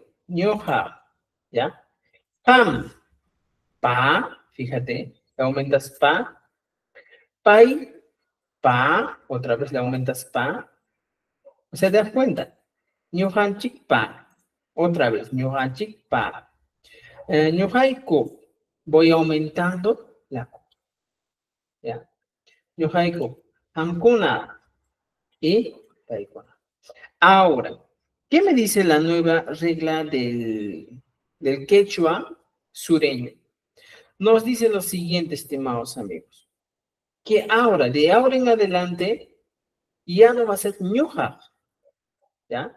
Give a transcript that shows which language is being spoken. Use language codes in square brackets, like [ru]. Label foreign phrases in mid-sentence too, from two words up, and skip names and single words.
[qu] Ñoja, ¿ya? [es] Ham, pa, fíjate, le aumentas pa. Pai, pa, otra vez le aumentas pa. O sea, te das cuenta. Ñojanchik pa. Otra vez, [qu] ñojanchik pa. Ñojaiku, [es] voy aumentando la Q, ¿ya? [qu] Ñojaiku, hamkuna y taikuna. [es] Ahora, ¿qué me dice la nueva regla del quechua sureño? Nos dice lo siguiente, estimados amigos, que ahora, de ahora en adelante, ya no va a ser ñoja, ¿ya?